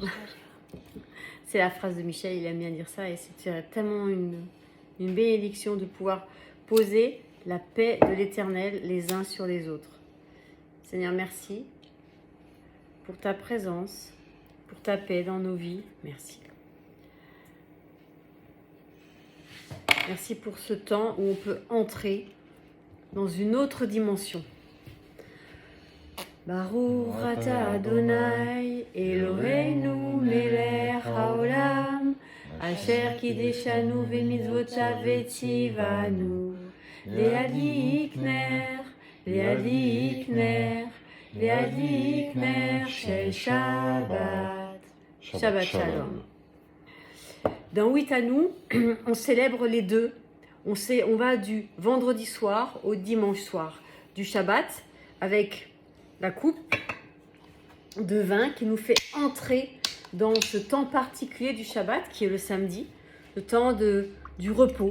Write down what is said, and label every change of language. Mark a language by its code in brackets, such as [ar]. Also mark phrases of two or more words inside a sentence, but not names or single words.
[fr] C'est la phrase de Michel, il aime bien dire ça, et c'est tellement une bénédiction de pouvoir poser la paix de l'Éternel les uns sur les autres. Seigneur, merci pour ta présence, pour ta paix dans nos vies. Merci. Merci pour ce temps où on peut entrer dans une autre dimension. [he] ברוך אתה ה' אלוהינו מלך העולם אשר קדשנו במצוותיו וציוונו להדליק נר להדליק נר להדליק נר של שבת. שבת שלום. [fr] Dans Huitanou, on célèbre les deux. On va du vendredi soir au dimanche soir, du Shabbat avec la coupe de vin qui nous fait entrer dans ce temps particulier du Shabbat qui est le samedi, le temps du repos.